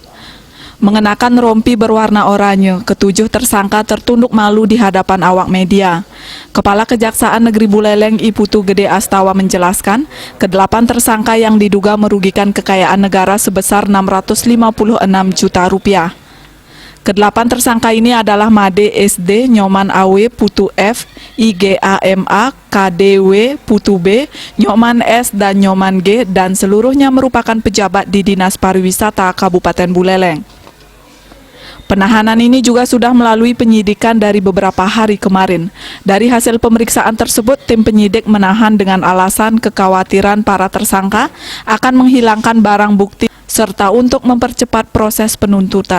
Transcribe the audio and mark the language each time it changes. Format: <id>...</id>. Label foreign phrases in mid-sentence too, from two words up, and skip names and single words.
<id>Mengenakan rompi berwarna oranye, ketujuh tersangka tertunduk malu di hadapan awak media. Kepala Kejaksaan Negeri Buleleng Iputu Gede Astawa menjelaskan, ke-8 tersangka yang diduga merugikan kekayaan negara sebesar 656 juta rupiah. Ke-8 tersangka ini adalah Made SD, Nyoman AW, Putu F, IGAMA, KDW, Putu B, Nyoman S, dan Nyoman G, dan seluruhnya merupakan pejabat di Dinas Pariwisata Kabupaten Buleleng. Penahanan ini juga sudah melalui penyidikan dari beberapa hari kemarin. Dari hasil pemeriksaan tersebut, tim penyidik menahan dengan alasan kekhawatiran para tersangka akan menghilangkan barang bukti serta untuk mempercepat proses penuntutan.</id>